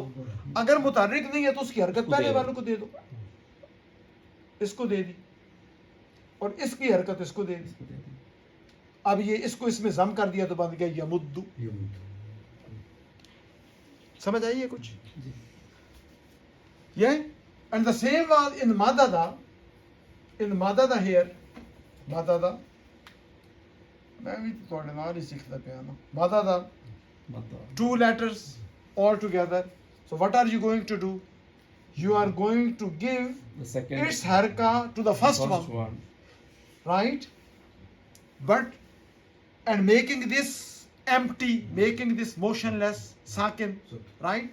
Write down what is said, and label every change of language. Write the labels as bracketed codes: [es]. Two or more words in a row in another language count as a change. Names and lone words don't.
[hi] अगर मुतहर्रिक नहीं है तो उसकी हरकत पहले वाले को दे दो. इसको दे दी और इसकी हरकत इसको दे दी. अब ये इसको इसमें जम कर दिया तो बन गया यमुद्दु. समझ आई है कुछ? [en] ये and the same was in madada. In madada here, madada. [pa] ਮੈਂ ਭੀ ਥੋੜੇ ਨਾਲ ਹੀ ਸਿੱਖਤਾ ਪਿਆ ਨਾ. [en] Madada. Two letters all together. So what are you going to do? You are going to give its haraka to the first one. Right? But and making this empty, making this motionless, sakin, right?